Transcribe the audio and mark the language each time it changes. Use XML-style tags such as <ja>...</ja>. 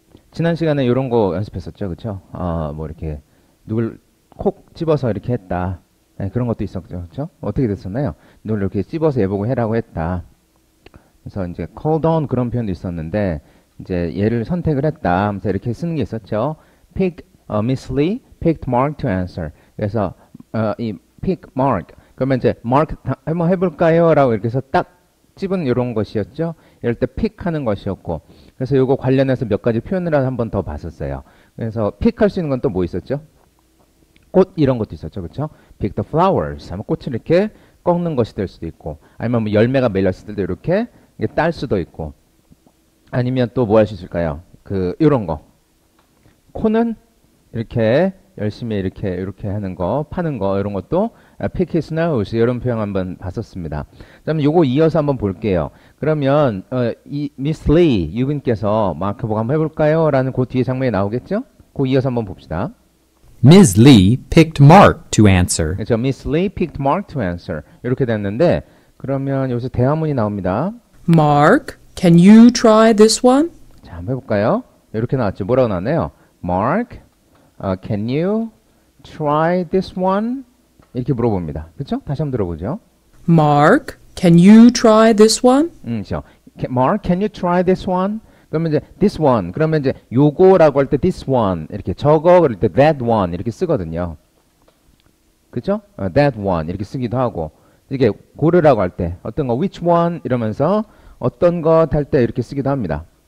<ko>지난 시간에 이런 거 연습했었죠, 그쵸? 뭐 이렇게 누굴 콕 집어서 이렇게 했다. 네, 그런 것도 있었죠, 그쵸? 어떻게 됐었나요? 누굴 이렇게 집어서 얘보고 해라고 했다. 그래서 이제 called on 그런 표현도 있었는데, 이제 얘를 선택을 했다 하면서 이렇게 쓰는 게 있었죠.</ko> <en>pick, Miss Lee picked Mark to answer.</en> <ko>그래서 이 pick Mark. 그러면 이제 Mark 한번 해볼까요? 라고 이렇게 해서 딱 집은 이런 것이었죠. 이럴 때 pick 하는 것이었고. 그래서 요거 관련해서 몇 가지 표현을 한번 더 봤었어요. 그래서 pick 할 수 있는 건 또 뭐 있었죠? 꽃 이런 것도 있었죠. 그쵸?</ko> <en>pick the flowers.</en> <ko>하면 꽃을 이렇게 꺾는 것이 될 수도 있고. 아니면 뭐 열매가 맺렸을 때도 이렇게 딸 수도 있고. 아니면 또 뭐 할 수 있을까요? 요런 거. 코는 이렇게 열심히 이렇게 하는 거, 파는 거, 이런 것도</ko> <en>pick his nose,</en> <ko>이런 표현 한번 봤었습니다. 그다음에 요거 이어서 한번 볼게요. 그러면, 이 Miss Lee, 유빈께서 마크 보고 한번 해볼까요? 라는 그 뒤에 장면이 나오겠죠? 그 이어서 한번 봅시다.</ko> <en>Ms. Lee picked Mark to answer.</en> <ko>그렇죠.</ko> <en>Miss Lee picked Mark to answer.</en> <ko>이렇게 됐는데, 그러면 여기서 대화문이 나옵니다.</ko> <en>Mark, can you try this one?</en> <ko>자, 한번 해볼까요? 이렇게 나왔죠. 뭐라고 나왔나요?</ko> <en>Mark, can you try this one?</en> <ko>이렇게 물어봅니다. 그렇죠? 다시 한번 들어보죠.</ko> <en>Mark, can you try this one?</en> <ko>그렇죠.</ko> <en>Mark, can you try this one?</en> <ko>그러면 이제 this one. 그러면 이제 요거라고 할 때 this one 이렇게 저거 그럴 때 that one 이렇게 쓰거든요. 그렇죠? that one 이렇게 쓰기도 하고 이게 고르라고 할 때 어떤 거 which one 이러면서 어떤 것 할 때 이렇게 쓰기도 합니다.</ko>